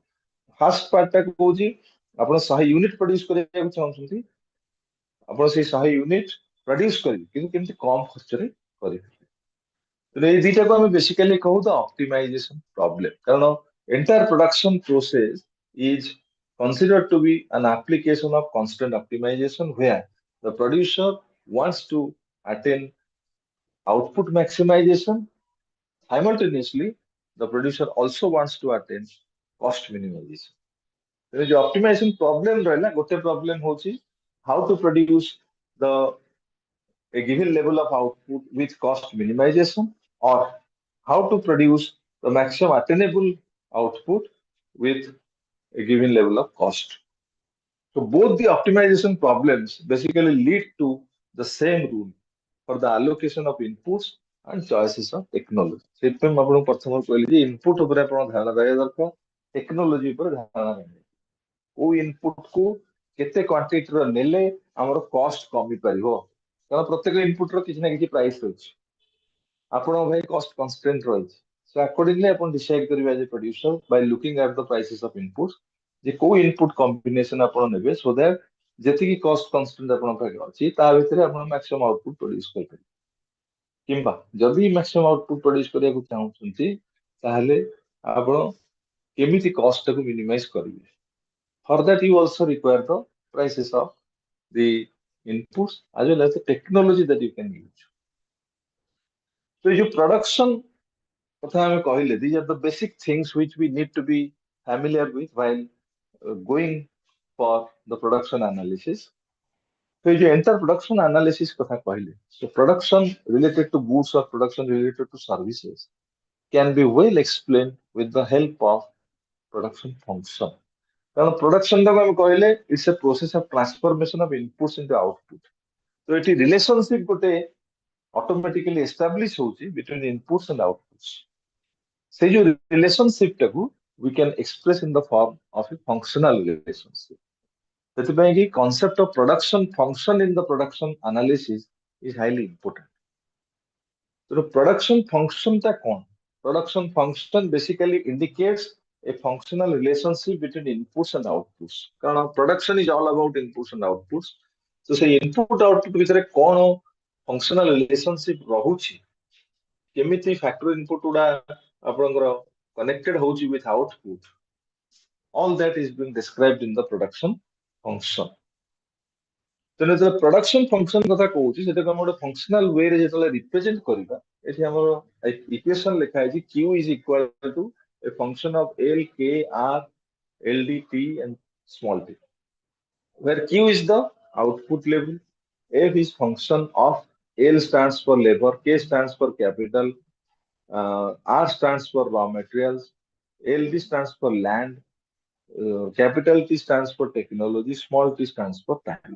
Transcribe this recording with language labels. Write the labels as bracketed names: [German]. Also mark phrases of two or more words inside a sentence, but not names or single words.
[English] first part [Odia] ଟା କହୁଛି ଆପଣ 100 [English] unit produce [Odia] କରିବାକୁ ଚାହୁଁଛନ୍ତି, ଆପଣ ସେଇ 100 [English] unit produce [Odia] କରିବେ କିନ୍ତୁ କେମିତି କମ ଖର୍ଚ୍ଚରେ କରିବେ. ଏଇ ଦିଟାକୁ ଆମେ ବେସିକାଲି କହୁ ତ [English] optimization problem, କାରଣ entire production process is considered to be an application of constant optimization where the producer wants to attain output maximization. Simultaneously, the producer also wants to attain cost minimization. The optimization problem [Odia] ରହିଲା ଗୋଟେ ପ୍ରବ୍ଲେମ ହଉଛି [English] how to produce the a given level of output with cost minimization, or how to produce the maximum attainable output with a given level of cost. So both the optimization problems basically lead to the same rule for the allocation of inputs and choices of technology. [Odia] ସେଥିପାଇଁ ମୁଁ ଆପଣଙ୍କୁ ପ୍ରଥମରୁ କହିଲି ଯେ ଇନପୁଟ ଉପରେ ଆପଣ ଧ୍ୟାନ ଦେବା ଦରକାର, ଟେକ୍ନୋଲୋଜି ଉପରେ ଧ୍ୟାନ ଦେବେ। କୋଉ ଇନପୁଟ କୁ କେତେ କ୍ୱାଣ୍ଟିଟିର ନେଲେ ଆମର କଷ୍ଟ କମି ପାରିବ, କାରଣ ପ୍ରତ୍ୟେକ ଇନପୁଟର କିଛି ନା କିଛି ପ୍ରାଇସ୍ ରହିଛି। ଆପଣଙ୍କ ଭାଇ [English] cost constraint [Odia] ରହିଛି। [English] So accordingly [Odia] ଆପଣ decide କରିବେ [English] as a producer by looking at the prices of inputs [Odia] ଯେ କୋଉ [English] input combination [Odia] ଆପଣ ନେବେ [English] so that [Odia] ଯେତିକି [English] cost constraint [Odia] ଆପଣଙ୍କ ପାଖରେ ଅଛି ତା ଭିତରେ ଆପଣ [English] maximum output produce [Odia] କରିପାରିବେ। କିମ୍ବା ଯଦି [English] maximum output produce [Odia] କରିବାକୁ ଚାହୁଁଛନ୍ତି ତାହେଲେ ଆପଣ କେମିତି କଷ୍ଟଟାକୁ ମିନିମାଇଜ କରିବେ। [English] For that you also require the prices of the inputs as well as the technology that you can use. [Odia] So [Hindi] ये जो [Odia] production କଥା ଆମେ କହିଲେ, [English] these are the basic things which we need to be familiar with while going for the production analysis. So [Hindi] ये जो [English] entire production analysis [Odia] କଥା କହିଲେ, [English] so production related to goods or production related to services can be well explained with the help of production function. [Odia] କାରଣ production ଟାକୁ ଆମେ କହିଲେ [English] it's a process of transformation of inputs into output. So ଏଠି relationship ଗୋଟେ automatically establish ହଉଛି between inputs and outputs. [Odia] ସେଇ ଯୋଉ relationship ଟାକୁ [English] we can express in the form of a functional relationship. [Odia] ସେଥିପାଇଁ କି [English] concept of production function in the production analysis is highly important. So production function [Odia] ଟା କଣ? [English] Production function basically indicates a functional relationship between inputs and outputs. କାରଣ production is all about inputs and outputs. So ସେଇ input output [Odia] ଭିତରେ କଣ [English] functional relationship [Odia] ରହୁଛି, କେମିତି [English] factor input [Odia] ଗୁଡା ଆପଣଙ୍କର [English] connected ହଉଛି with output, all that is being described in the production function. [Odia] ତେଣୁ ଯେତେବେଳେ [English] production function [Odia] କଥା କହୁଛି ସେଟାକୁ ଆମେ ଗୋଟେ [English] functional way [Odia] ରେ ଯେତେବେଳେ [English] represent [Odia] କରିବା, ଏଠି ଆମର [English] equation [Odia] ଲେଖା ହେଇଛି [English] Q is equal to a function of L, K, R, LD, T and small t, where Q is the output level, F is function of L stands for labor, K stands for capital, R stands for raw materials, LD stands for land, capital T stands for technology, small t stands for time.